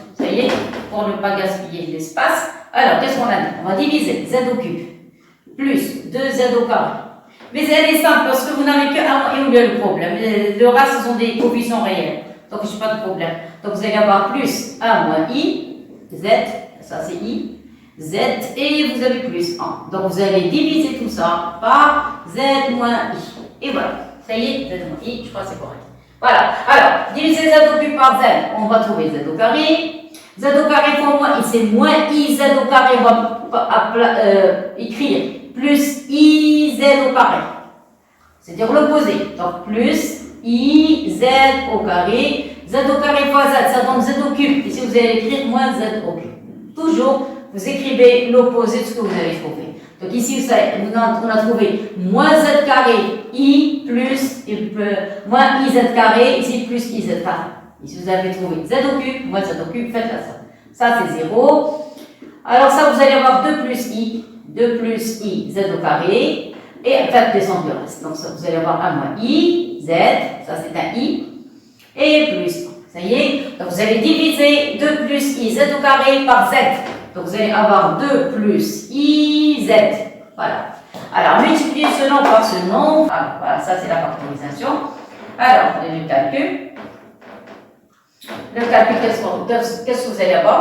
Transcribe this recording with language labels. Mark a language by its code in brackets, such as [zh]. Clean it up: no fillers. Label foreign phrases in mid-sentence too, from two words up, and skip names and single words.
[fr] Ça y est. Pour ne pas gaspiller l'espace. Alors, qu'est-ce qu'on a dit? On va diviser z au cube plus 2z au carré. Mais elle est simple parce que vous n'avez qu'un et où il y a le problème. Le reste, ce sont des coefficients réels. Donc, je n'ai pas de problème. Donc, vous allez avoir plus 1 moins i, z, ça c'est i. Z et vous avez plus 1. Donc vous allez diviser tout ça par z moins i. Et voilà. Ça y est, z moins i, je crois que c'est correct. Voilà. Alors, diviser z au cube par z, on va trouver z au carré. Z au carré fois moins i, c'est moins i z au carré, on va écrire plus i z au carré. C'est-à-dire l'opposé. Donc plus i z au carré. Z au carré fois z, ça donne z au cube. Ici vous allez écrire moins z au cube. Toujours. Vous écrivez l'opposé de ce que vous avez trouvé. Donc ici, on a trouvé moins z carré i plus moins i z carré, ici plus i z carré. Ici, vous avez trouvé z au cube, moins z au cube, faites la somme. Ça, c'est 0. Alors ça, vous allez avoir 2 plus i z au carré, et faites descendre le reste. Donc ça, vous allez avoir 1 moins i, z, ça c'est un i, et plus 1. Ça y est. Donc vous allez diviser 2 plus i z au carré par z. Donc vous allez avoir 2 plus iz. Voilà. Alors multipliez ce nombre par ce nombre. Alors, voilà, ça c'est la factorisation. Alors, le calcul. Le calcul, qu'est-ce que vous allez avoir?